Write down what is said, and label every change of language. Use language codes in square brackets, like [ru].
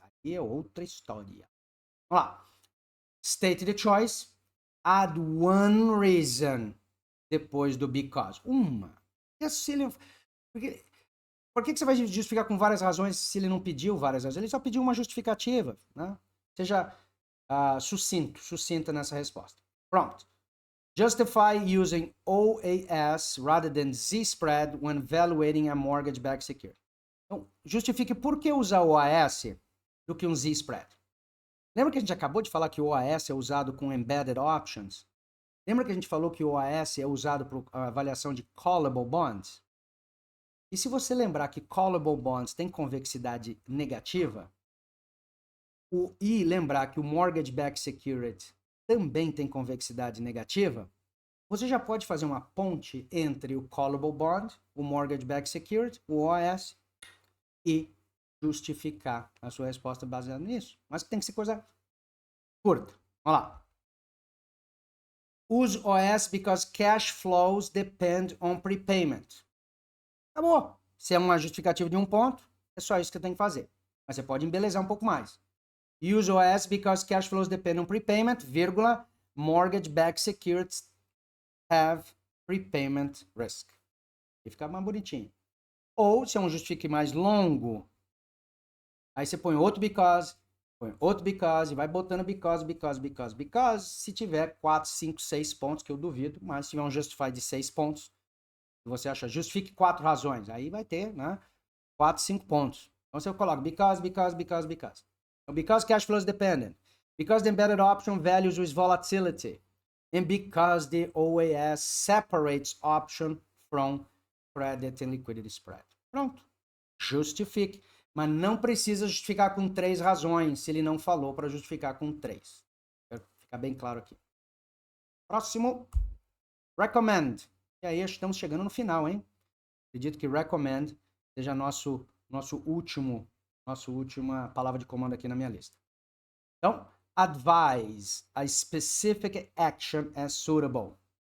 [pt] Aí é outra história. Vamos lá. [en] State the choice. Add one reason [pt] depois do because? Uma. Por que você vai justificar com várias razões se ele não pediu várias razões? Ele só pediu uma justificativa, né? Seja sucinta nessa resposta. Pronto. [en] Justify using OAS rather than Z-spread when evaluating a mortgage-backed security. [pt] Então, justifique por que usar o OAS do que um Z-spread. Lembra que a gente acabou de falar que o OAS é usado com embedded options? Lembra que a gente falou que o OAS é usado para avaliação de callable bonds? E se você lembrar que callable bonds tem convexidade negativa, e lembrar que o mortgage-backed security também tem convexidade negativa, você já pode fazer uma ponte entre o callable bond, o mortgage-backed security, o OAS, e justificar a sua resposta baseada nisso. Mas tem que ser coisa curta. Vamos lá. [en] Use OAS because cash flows depend on prepayment. [pt] Acabou. Se é uma justificativa de um ponto, é só isso que você tem que fazer. Mas você pode embelezar um pouco mais. [en] Use OAS because cash flows depend on prepayment, [pt] vírgula, [en] mortgage-backed securities have prepayment risk. [pt] E fica mais bonitinho. Ou, se é um justifique mais longo, aí você põe outro because, e vai botando because. Se tiver 4, 5, 6 pontos, que eu duvido, mas se tiver um justify de 6 pontos, você acha justifique 4 razões, aí vai ter, né, 4, 5 pontos. Então você coloca because. Então, [en] because cash flow is dependent, because the embedded option values with volatility, and because the OAS separates option from credit and liquidity spread. [pt] Pronto. Justifique. Mas não precisa justificar com 3 razões, se ele não falou para justificar com 3. Fica bem claro aqui. Próximo. Recommend. E aí estamos chegando no final, hein? Acredito que recommend seja nossa última palavra de comando aqui na minha lista. Então, [en] advise a specific action as suitable.